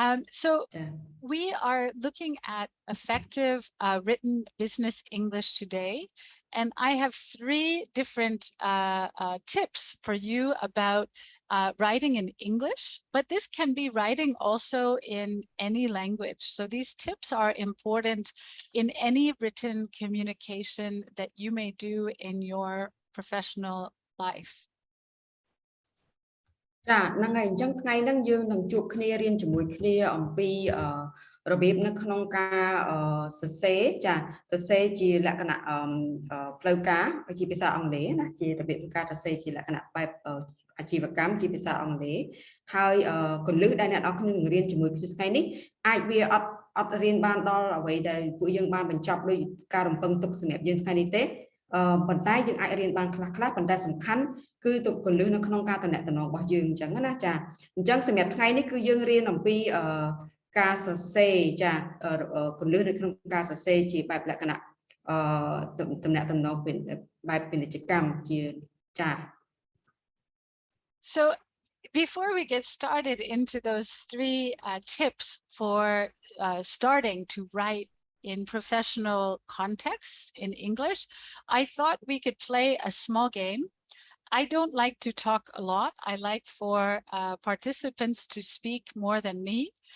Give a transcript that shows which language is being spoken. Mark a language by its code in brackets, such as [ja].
[en] So we are looking at effective written business English today, and I have 3 different tips for you about writing in English, but this can be writing also in any language. So these tips are important in any written communication that you may do in your professional life. [km] ចាហ្នឹងហើយអញ្ចឹងថ្ងៃហ្នឹងយើងនឹងជួបគ្នារៀនជាមួយគ្នាអំពីរបៀបនៅក្នុងការសរសេរចាសរសេរជាលក្ខណៈផ្លូវការជាភាសាអង់គ្លេសណាជារបៀបការសរសេរជាលក្ខណៈបែបអាជីវកម្មជាភាសាអង់គ្លេសហើយគន្លឹះដែលអ្នកនរគ្នានឹងរៀនជាមួយគ្នាថ្ងៃនេះអាចវាអត់រៀនបានដល់អ្វីដែលពួកយើងបានបញ្ចប់ដោយការរំពឹងទុកសម្រាប់យើងថ្ងៃនេះទេ ប៉ុន្តែយើងអាចរៀនបានខ្លះៗប៉ុន្តែសំខាន់គឺទុកគន្លឹះនៅក្នុងការតំណែងរបស់យើងអញ្ចឹងណាចាអញ្ចឹងសម្រាប់ថ្ងៃនេះគឺយើងរៀនអំពីការសរសេរចាគន្លឹះនៅក្នុងការសរសេរជាបែបលក្ខណៈតំណែងបែបពាណិជ្ជកម្មជាចា [en] So before we get started into those 3 tips for starting to write in professional contexts in English, I thought we could play a small game. I don't like to talk a lot. I like for participants to speak more than me.